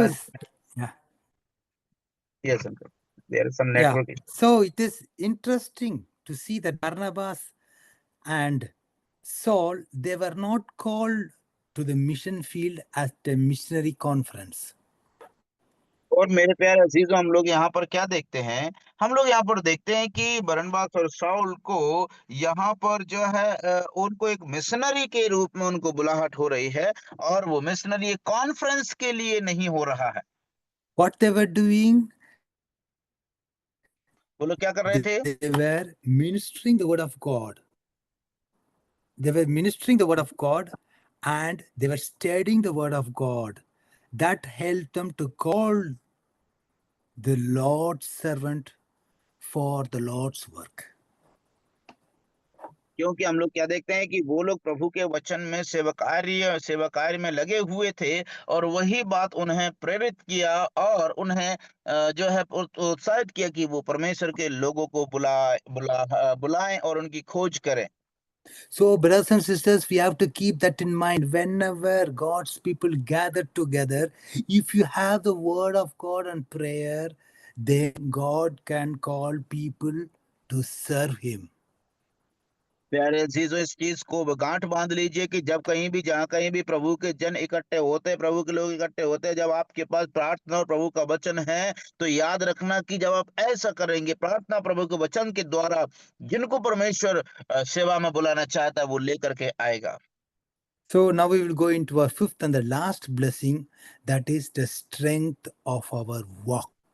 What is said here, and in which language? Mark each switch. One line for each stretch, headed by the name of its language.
English: men. yeah. Yes, uncle. There is some Yeah. network issue. So it is interesting to see that Barnabas and Saul, they were not called to the mission field at a missionary conference.
Hindi: और मेरे प्यारे अजीजों, हम लोग यहाँ पर क्या देखते हैं? हम लोग यहाँ पर देखते हैं कि बरनबास और शाऊल को यहाँ पर जो है उनको एक मिशनरी के रूप में उनको बुलाहट हो रही है, और वो मिशनरी कॉन्फ्रेंस के लिए नहीं हो रहा है।
English: What they were doing?
Hindi: वो लोग क्या कर रहे थे?
English: They were ministering the word of God. They were ministering the word of God, and they were studying the word of God. That helped them to call the Lord's servant for the Lord's work.
Hindi: क्योंकि हम लोग क्या देखते हैं कि वो लोग प्रभु के वचन में सेवा कार्य में लगे हुए थे और वही बात उन्हें प्रेरित किया और उन्हें जो है उत्साहित किया कि वो परमेश्वर के लोगों को बुलाएं और उनकी खोज करें।
English: So, brothers and sisters, we have to keep that in mind whenever God's people gather together. If you have the word of God and prayer, then God can call people to serve Him.
Hindi: प्यारे अजीजों, इस चीज को गांठ बांध लीजिए कि जब कहीं भी जहाँ कहीं भी प्रभु के जन इकट्ठे होते हैं, प्रभु के लोग इकट्ठे होते हैं, जब आपके पास प्रार्थना और प्रभु का वचन है, तो याद रखना कि जब आप ऐसा करेंगे, प्रार्थना प्रभु के वचन के द्वारा, जिनको परमेश्वर सेवा में बुलाना चाहता है, वो लेकर के आएगा।
English: So, now we will go into our fifth and the last blessing, that is the strength of our walk.